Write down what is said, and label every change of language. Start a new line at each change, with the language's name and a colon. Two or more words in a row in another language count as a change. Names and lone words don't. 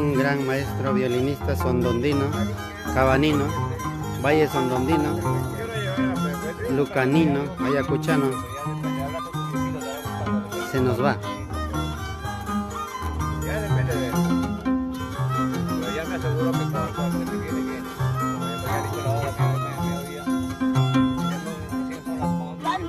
Spanish: gran maestro violinista sondondino, cabanino, valle sondondino, lucanino, ayacuchano. Se nos va. Ya depende de él. Pero ya me aseguro que cuando se viene bien. Como ya he dicho la hora que me oía. Ya son las 11.